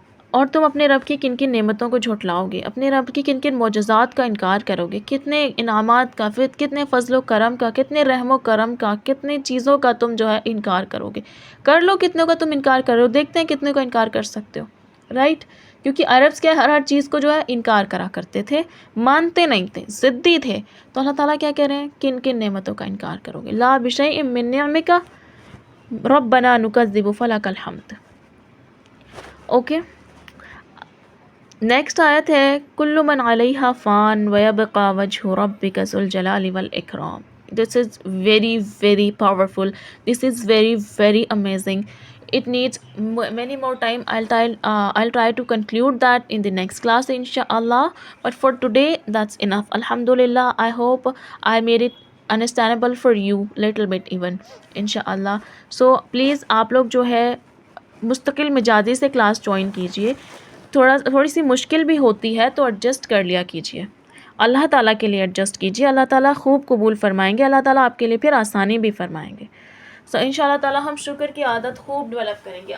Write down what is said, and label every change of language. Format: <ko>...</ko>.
<ur>اور تم اپنے رب کی کن کن نعمتوں کو جھٹلاؤ گے، اپنے رب کی کن کن معجزات کا انکار کرو گے، کتنے انعامات کا، کتنے فضل و کرم کا، کتنے رحم و کرم کا، کتنے چیزوں کا تم جو ہے انکار کرو گے. کر لو کتنوں کا تم انکار کر رہے ہو، دیکھتے ہیں کتنے کا انکار کر سکتے ہو. رائٹ، کیونکہ عربس کیا ہر چیز کو جو ہے انکار کرا کرتے تھے، مانتے نہیں تھے، ضدی تھے. تو اللہ تعالیٰ کیا کہہ رہے ہیں؟ کن کن نعمتوں کا انکار کرو گے.</ur> <ar>لا بشیء من نعمک ربنا نکذب فلک الحمد. اوکے،</ar> <ur>نیکسٹ آیت ہے</ur> <ar>کل من علیہا فان ویبقى وجہ ربک ذو الجلال والاکرام.</ar> <en>This is very very powerful. This is very very amazing. It needs many more time. I'll try to conclude that in the next class inshallah. But for today that's enough. Alhamdulillah. I hope I made it understandable for you little bit even inshallah. So please</en> <ur>آپ لوگ جو ہے مستقل مجازی سے class join کیجئے. تھوڑی سی مشکل بھی ہوتی ہے تو ایڈجسٹ کر لیا کیجئے. اللہ تعالیٰ کے لیے ایڈجسٹ کیجئے. اللہ تعالیٰ خوب قبول فرمائیں گے. اللہ تعالیٰ آپ کے لیے پھر آسانی بھی فرمائیں گے. سو انشاءاللہ تعالیٰ ہم شکر کی عادت خوب ڈیولپ کریں گے.</ur>